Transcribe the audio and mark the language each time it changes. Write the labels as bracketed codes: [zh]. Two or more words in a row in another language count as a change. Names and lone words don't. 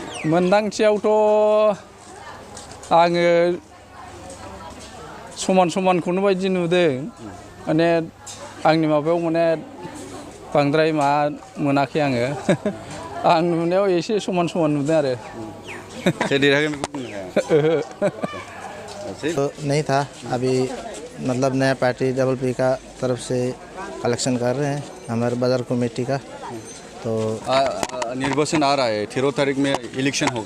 [brx] मोनदांथियावथ' आङो समान समानखौनो बायदि नुदों माने आंनि माबायाव माने बांद्राय मा मोनाखै आङो आं नुनायाव एसे समान समान नुदों आरो [hi] नहीं था अभी मतलब नया पार्टी डबल पी का तरफ से कलेक्शन कर रहे हैं हमारे बाजार कमेटी का तो निर्वाचन आ रहा है 13 तारीख में इलेक्शन होगा